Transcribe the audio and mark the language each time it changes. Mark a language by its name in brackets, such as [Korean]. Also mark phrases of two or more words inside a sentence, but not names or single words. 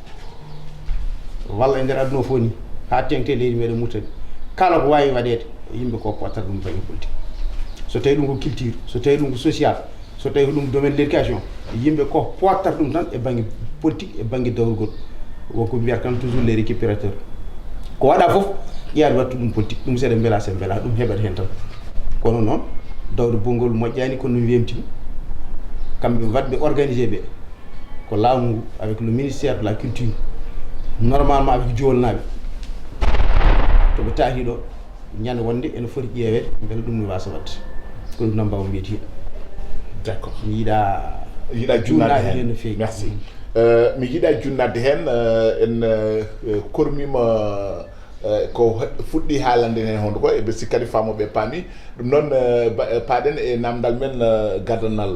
[Fula] walla e nder aduna fof ni ha tengte leydi meɗen Mauritanie kala ko wawi waɗede yimɓe ko pottat ɗum banggue politique so tawi ɗum ko culture so tawi ɗum ko social so tawi ko ɗum [French] domaine de l'éducation [Fula] yimɓe ko pottat ɗum tan e banggue politique e banggue dawrugol wonko mbiyata tan [French] toujours les récupérateurs [Fula] ko waɗa foof ƴeade wattu ɗum politique ɗum seeɗa beela sen beela ɗum heɓat hen tan kono noon dawde bonngol moƴƴani kono no wemtimi kamɓe wadɓe organisé ɓe ko laamu ngu [French] avec le ministère de la culture normalement avec [Fula] Joolnaɓe toɓe taati ɗo ñande wonde ene foti ƴeewede beele ɗum ne wasa wadde ko ɗum namba o mbiyeti d'accord mi yiiɗa junnade hen no feewi merci mi yiiɗa junnade hen en kormima ko fuɗɗi haalande hen honde ko eɓe sikkadi famoɓe paami ɗum noon paaɗen e namdal men gadanal